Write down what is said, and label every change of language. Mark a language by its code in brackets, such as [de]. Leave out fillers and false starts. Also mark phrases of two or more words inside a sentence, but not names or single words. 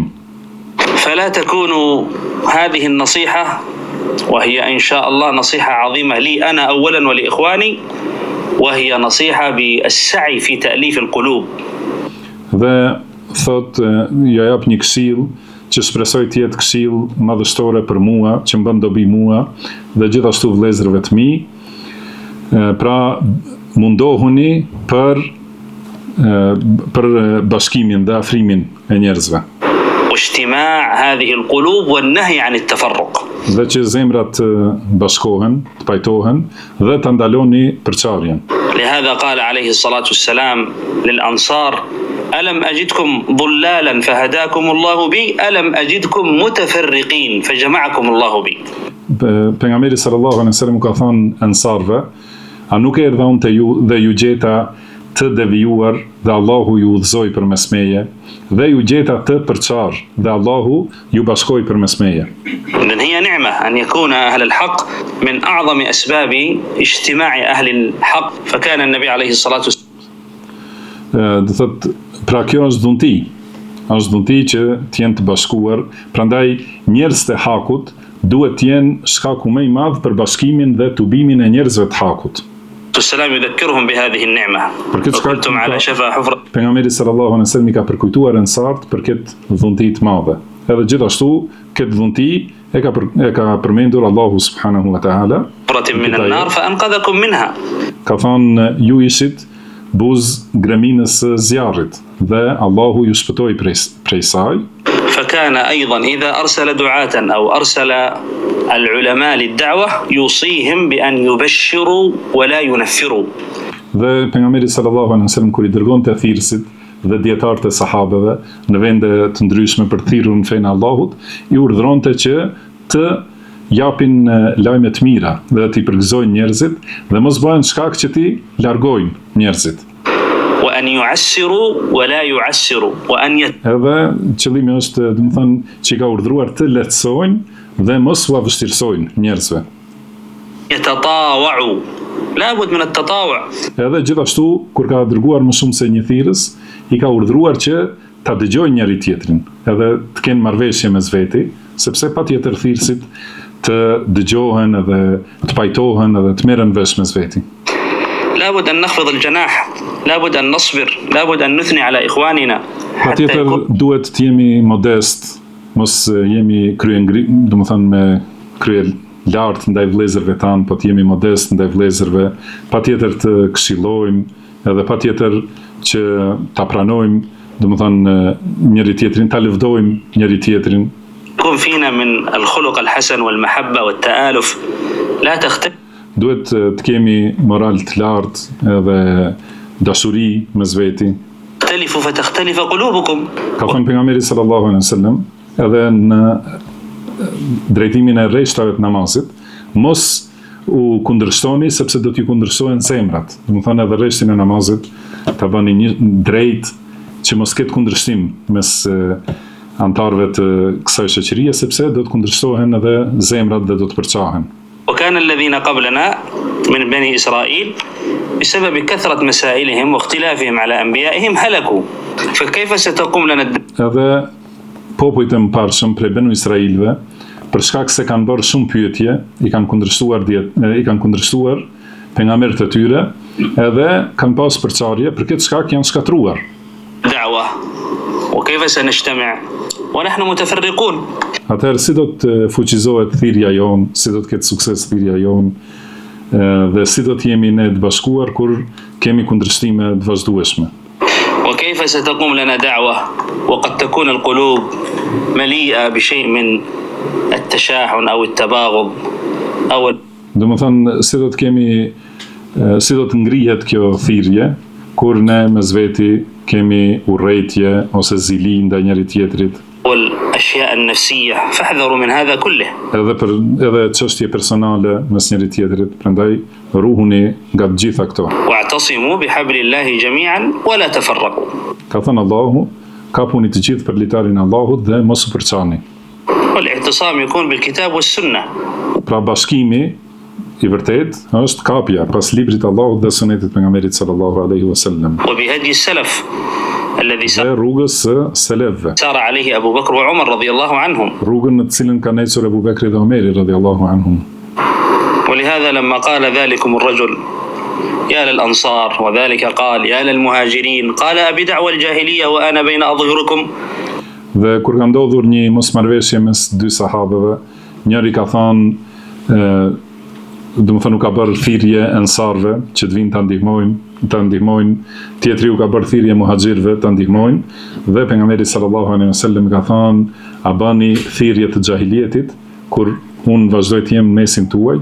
[ar] فلا تكونوا هذه النصيحة وهي إن شاء الله نصيحة عظيمة لي أنا أولا ولإخواني وهي نصيحة بالسعي في تأليف القلوب. [sq] Dhe thot, ja jap një këshill që shpresoj të jetë këshill madhështore për mua, që më bën dobi mua dhe gjithashtu vëllezërve të mi. Pra mundohuni për bashkimin dhe afrimin e njerëzve. [ar] واجتماع هذه القلوب والنهي عن التفرق. [sq] Dhe që zemrat të bashkohen, të pajtohen dhe të ndaloni përçarjen. [ar] لهذا قال عليه الصلاة والسلام للأنصار ألم أجدكم ضلالا فهداكم الله بي ألم أجدكم متفرقين فجمعكم الله بي. [sq] Pejgamberi [ar] صلى الله عليه وسلم [sq] ka thënë ansarve, a nuk erdha unë te ju dhe ju gjeta të devijuar dhe Allahu ju udhëzoi përmes meje, dhe ju gjeta të përçar dhe Allahu ju bashkoi përmes meje. [ar] إذن هي نعمة أن يكون أهل الحق من أعظم أسباب اجتماع أهل الحق فكان النبي عليه الصلاة والسلام. [sq] Do thot, pra kjo është dhunti që të jenë të bashkuar, prandaj njerëzit e hakut duhet të jenë shkaku më i madh për bashkimin dhe tubimin e njerëzve të hakut. [ar] والسلام يذكرهم بهذه النعمة وكنتم على شفا حفرة. [sq] Pejgamberi [ar] صلى الله عليه وسلم [sq] I ka përkujtuar ansart për këtë dhunti të madhe. Edhe gjithashtu këtë dhunti e ka përmendur Allahu [ar] سبحانه وتعالى. من النار فأنقذكم منها. [sq] Ka thënë ju ishit buz greminës së zjarrit dhe Allahu ju shpëtoi prej saj. [ar] فكان أيضا إذا أرسل دعاة أو أرسل العلماء للدعوة يوصيهم بأن يبشروا ولا ينفروا. [sq] Dhe pejgamberi [ar] صلى الله عليه وسلم [sq] kur I dërgonte thirrësit dhe dietarët e sahabeve në vende të ndryshme për të thirrur në fenë e Allahut, I urdhëronte që të japin lajme të mira dhe të I përgëzojnë njerëzit dhe mos bëhen shkak që t'i largojnë njerëzit. [ar] وأن يعسروا ولا يعسروا وأن [sq] Edhe qëllimi është, domethënë, që I ka urdhëruar të lehtësojnë dhe mos u vështirësojnë njerëzve. [ar] يتطاوعوا لابد من التطاوع. [sq] Edhe gjithashtu kur ka dërguar më shumë se një thirrës, I ka urdhëruar që ta dëgjojnë njëri tjetrin, edhe të kenë marrëveshje mes veti, sepse patjetër thirrësit të dëgjohen edhe të pajtohen edhe të merren vesh mes veti. [ar] لابد أن نخفض الجناح لابد أن نصبر لابد أن نثني على إخواننا. [sq] Patjetër duhet të jemi modest, mos jemi domethënë me krye lartë ndaj vëllezërve tanë, po të jemi modest ndaj vëllezërve, patjetër të këshillojmë, edhe patjetër që ta pranojmë, domethënë njëri tjetrin, ta lëvdojmë njëri tjetrin. [ar] يكون فينا من الخلق الحسن والمحبة والتآلف لا تختلف. [sq] Duhet të kemi moral të lartë edhe dashuri mes veti. [ar] تختلف فتختلف قلوبكم. [sq] Ka thënë pejgamberi [ar] صلى الله عليه وسلم [sq] edhe në drejtimin e rreshtave të namazit, mos u kundërshtoni sepse do t'ju kundërshtohen zemrat. Domethënë edhe rreshtin e namazit ta bëni një drejt që mos ketë kundërshtim mes antarëve të kësaj shoqërie sepse do të kundërshtohen edhe zemrat dhe do të përçahen. [ar] وكان الذين قبلنا من بني إسرائيل بسبب كثرة مسائلهم واختلافهم على أنبيائهم هلكوا فكيف ستقوم لنا [sq] Edhe popujt e mëparshëm prej Benu Israilve, për shkak se kanë bërë shumë pyetje, I kanë kundërshtuar pejgamberët e tyre, edhe kanë pas përçarje, për këtë shkak janë shkatruar. [ar] دعوة وكيف سنجتمع ونحن متفرقون. [sq] Atëherë si do të fuqizohet thirrja jonë, si do të ketë sukses thirrja jonë, dhe si do të jemi ne të bashkuar kur kemi kundërshtime të vazhdueshme. [ar] وكيف ستقوم لنا دعوة وقد تكون القلوب مليئة بشيء من التشاحن أو التباغض أو. [sq] Domethënë si do të ngrihet kjo thirrje kur ne mes veti kemi urrëtie ose zili ndaj njëri tjetrit. [ar] والأشياء النفسية فاحذروا من هذا كله. [sq] Edhe çështje personale mes njëri tjetrit, prandaj ruhuni nga të gjitha këto. [ar] واعتصموا بحبل الله جميعا ولا تفرقوا. [sq] Ka thënë Allahu, kapuni të gjithë për litarin e Allahut dhe mos u përçani. [ar] والاعتصام يكون بالكتاب والسنة. [sq] Pra bashkimi I vërtet është kapja pas librit Allahut dhe sunetit pejgamberit [ar] صلى الله عليه وسلم. وبهدي السلف الذي [sq] Dhe rrugës së selefëve. [ar] سار عليه أبو بكر وعمر رضي الله عنهم. [sq] Rrugën në të cilën kanë ecur Abu Bekri dhe Omeri [ar] رضي الله عنهم. ولهذا لما قال ذلكم الرجل يا للأنصار وذلك قال يا للمهاجرين قال أبي دعوى الجاهلية وأنا بين أظهركم. [sq] Dhe kur ka ndodhur një mosmarrveshje mes dy sahabeve, njëri ka thënë, domethënë u ka bërë thirrje ensarve që të vinë ta ndihmojnë, tjetri u ka bërë thirrje muhaxhirëve ta ndihmojnë, dhe pejgamberi [ar] صلى الله عليه وسلم [sq] ka thënë, a bani thirrje të xahilietit kur unë vazhdoj të jem në mesin tuaj.